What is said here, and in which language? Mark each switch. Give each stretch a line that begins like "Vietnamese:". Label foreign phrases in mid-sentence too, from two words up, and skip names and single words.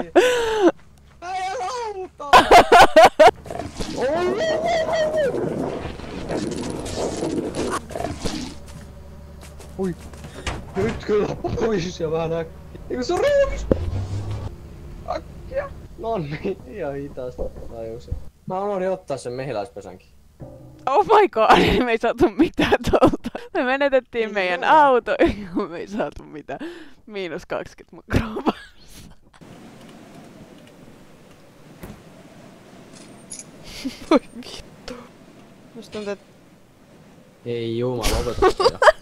Finnish: Äijä lautaa! Ui! Nyt kyllä pois ja vähän äkkiä. Eiku se on ruumis! Äkkiä! Nonni, ihan hitaasti tajusin. Mä unohdin ottaa sen mehiläispesänkin.
English: Oh my god,
Finnish: me ei saatu mitään tolta. Me menetettiin meidän auto, me ei saatu mitään. -20 mun kroopassa. Voi vittu. Musta tuntuu, että... Ei jumala, lopeta sitä.